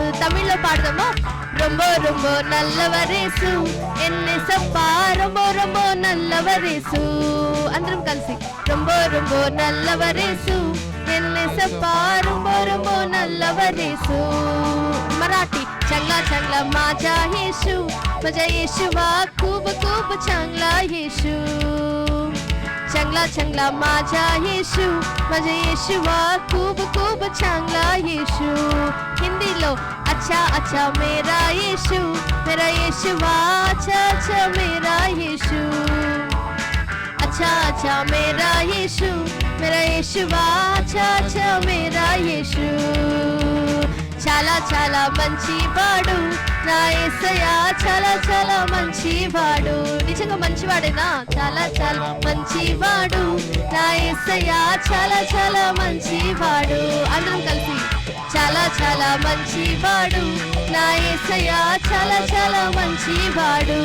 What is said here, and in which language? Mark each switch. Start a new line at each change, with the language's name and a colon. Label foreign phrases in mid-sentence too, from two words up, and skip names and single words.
Telugu: తమిళ్లో పాడదామా?
Tamil: ரொம்ப ரொம்ப நல்லவர் ஏசு, என் ஏசப்பா ரொம்ப ரொம்ப நல்லவர் ஏசு.
Telugu: అందరం కలిసి
Tamil: ரொம்ப ரொம்ப நல்லவர் ஏசு, என் ஏசப்பா ரொம்ப ரொம்ப நல்லவர் ஏசு.
Marathi: మరాఠీ चांगला चांगला माझा येशू, माझा येशूवा खूप खूप चांगला येशू. चांगला चांगला माझा येशू, माझा येशूवा खूप खूप चांगला येशू.
Hindi: हिंदीलो अच्छा अच्छा मेरा येशू, मेरा येशूवा अच्छा अच्छा मेरा येशू. अच्छा अच्छा मेरा येशू, मेरा येशूवा अच्छा अच्छा मेरा येशू.
Telugu: చాలా చాలా మంచివాడు నా యేసయ్యా, చాలా చాలా మంచివాడు. నిజంగా మంచివాడేనా? చాలా చాలా మంచివాడు నా యేసయ్యా, చాలా చాలా మంచివాడు. అందరం కలిసి చాలా చాలా మంచివాడు నా యేసయ్యా, చాలా చాలా మంచివాడు.